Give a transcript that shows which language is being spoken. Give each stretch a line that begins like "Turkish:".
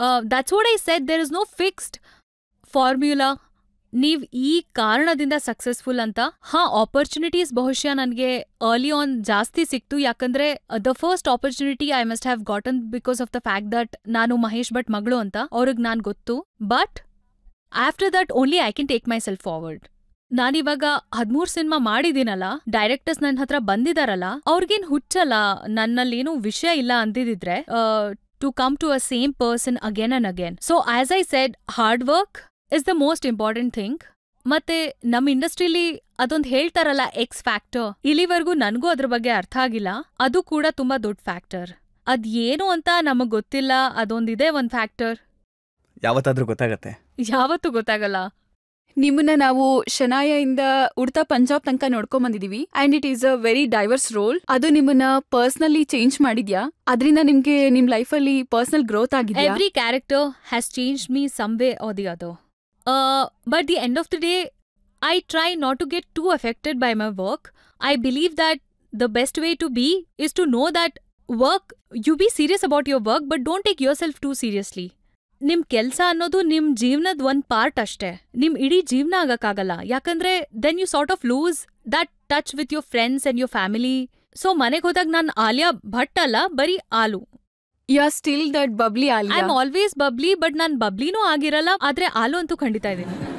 English: That's what I said. There is no fixed formula.
Kannada: ನೀವ್ ಈ ಕಾರಣದಿಂದ ಸಕ್ಸಸ್ಫುಲ್ ಅಂತ. ಆಪರ್ಚುನಿಟೀಸ್ ಬಹುಶಃ ನನಗೆ ಅರ್ಲಿ ಆನ್ ಜಾಸ್ತಿ ಸಿಕ್ತು, ಯಾಕಂದ್ರೆ
English: the first opportunity I must have gotten because of the fact that
Kannada: ನಾನು ಮಹೇಶ್ ಭಟ್ ಮಗಳು ಅಂತ ಅವ್ರಿಗೆ ನಾನ್ ಗೊತ್ತು.
English: But after that only I can take myself forward.
Kannada: ನಾನಿವಾಗ 13 ಸಿನಿಮಾ ಮಾಡಿದೀನಲ್ಲ, ಡೈರೆಕ್ಟರ್ಸ್ ನನ್ನ ಹತ್ರ ಬಂದಿದಾರಲ್ಲ, ಅವ್ರಿಗೇನ್ ಹುಚ್ಚಲ್ಲ, ನನ್ನಲ್ಲೇನು ವಿಷಯ ಇಲ್ಲ ಅಂದಿದ್ರೆ
English: To come to a same person again and again. So as I said, hard work is the most important thing.
Kannada: ಮತ್ತೆ ನಮ್ ಇಂಡಸ್ಟ್ರಿಲಿ ಅದೊಂದ್ ಹೇಳ್ತಾರಲ್ಲ ಎಕ್ಸ್ ಫ್ಯಾಕ್ಟರ್, ಇಲ್ಲಿವರೆಗೂ ನನ್ಗೂ ಅದ್ರ ಬಗ್ಗೆ ಅರ್ಥ ಆಗಿಲ್ಲ. ಅದು ಕೂಡ ತುಂಬಾ ದೊಡ್ಡ ಫ್ಯಾಕ್ಟರ್. ಅದ್ ಏನು ಅಂತ ನಮಗ್ ಗೊತ್ತಿಲ್ಲ, ಅದೊಂದಿದೆ ಒಂದ್ ಫ್ಯಾಕ್ಟರ್. ಯಾವತ್ತಾದ್ರೂ ಗೊತ್ತಾಗತ್ತೆ? ಯಾವತ್ತೂ ಗೊತ್ತಾಗಲ್ಲ. ನಿಮ್ಮನ್ನ ನಾವು ಶನಾಯಿಂದ ಉಡ್ತಾ ಪಂಜಾಬ್ ತನಕ ನೋಡ್ಕೊಂಬಂದಿದೀವಿ
English: And it is a very diverse role.
Kannada: ಅದು ನಿಮ್ಮನ್ನ ಪರ್ಸನಲಿ ಚೇಂಜ್ ಮಾಡಿದ್ಯಾ? ಅದರಿಂದ ನಿಮ್ಗೆ ನಿಮ್ ಲೈಫಲ್ಲಿ ಪರ್ಸನಲ್ ಗ್ರೋತ್ ಆಗಿದ್ಯಾ?
English: Every character has changed me some way or the other. But the end of the day, I try not to get too affected by my work. I believe that the best way to be is to know that you be serious about your work, but don't take yourself too seriously.
Kannada: ನಿಮ್ ಕೆಲ್ಸ ಅನ್ನೋದು ನಿಮ್ ಜೀವನದ ಒಂದ್ part ಅಷ್ಟೇ, ನಿಮ್ ಇಡೀ ಜೀವನ ಆಗಕ್ಕಾಗಲ್ಲ. ಯಾಕಂದ್ರೆ
English: Then you sort of lose that touch with your friends and your family.
Kannada: So ಮನೆಗೆ ಹೋದಾಗ ನಾನು ಆಲಿಯಾ ಭಟ್ ಅಲ್ಲ, ಬರೀ ಆಲು.
English: You are still that bubbly Alia. I am always bubbly, but
Kannada: ನಾನ್ ಬಬ್ಲಿನೂ ಆಗಿರಲ್ಲ, ಆದ್ರೆ ಆಲು ಅಂತೂ ಖಂಡಿತ ಇದೀನಿ.